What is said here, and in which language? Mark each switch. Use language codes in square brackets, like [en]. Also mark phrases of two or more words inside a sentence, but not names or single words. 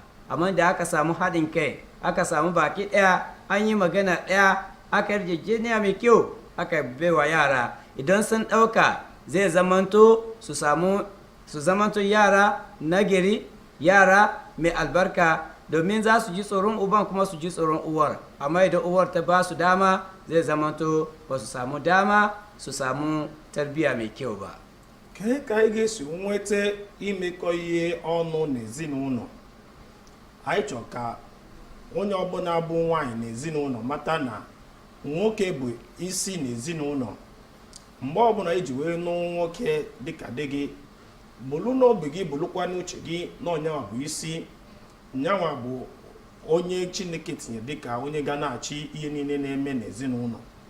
[ha] Amma da aka samu haɗin kai, aka samu baki ɗaya, an yi magana ɗaya, aka yarjejeniya mai kyau, aka baiwa yara, idan sun ɗauka zai zamanto su zamanto yara nagari, yara mai albarka, domin za su ji tsoron uban kuma su ji tsoron uwar. Amma idan uwar ta ba su dama, zai zamanto ba su samu dama su samu tarbiyya mai kyau ba. [ig] Ka anyị ga-esi nweta imekọ ihe ọnụ n'ezinụlọ. Anyị chọrọ ka onye ọbụla bụ nwaanyị n'ezinụlọ mata na nwoke bụ isi n'ezinụlọ. Mgbe ọbụla iji wee nụ nwoke dịka dị gị, bụrụ n'obi gị, bụrụkwa n'uche gị na onyenwa bụ isi, nyanwa bụ onye Chineke tinye dịka onye ga na-achị ihe niile na-eme n'ezinụlọ.